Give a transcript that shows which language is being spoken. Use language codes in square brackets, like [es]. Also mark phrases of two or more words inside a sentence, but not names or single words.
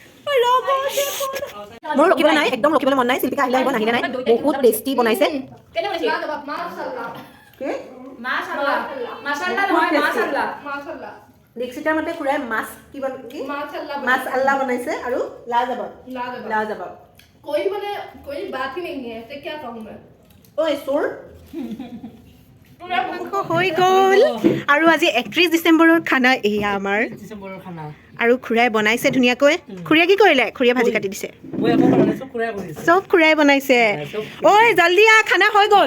[as] মোৰ ৰখিবলৈ নাই, একদম ৰখিবলৈ মন নাই। শিল্পিকা আহিলে আহিব, নাহিলে নাই। বহুত টেষ্টি বনাইছে। দীক্ষিতাৰ মতে খুৰাই মাছ কি মাছ আল্লা বনাইছে আৰু লাজবাব। [hi] कोई बात ही नहीं है तो क्या कहूँ मैं। [as] ঐ চোৰ হৈ গ'ল। আৰু আজি 31 ডিচেম্বৰৰ খানা এয়া আমাৰ। ডিচেম্বৰৰ খানা আৰু খুৰাই বনাইছে ধুনীয়াকৈ। খুৰীয়ে কি কৰিলে? খুৰীয়ে ভাজি কাটি দিছে। মই আকৌ বনাইছো, খুৰাই কৰিছে। চব খুৰাই বনাইছে। ঐ জল্দি আহ, খানা হৈ গ'ল।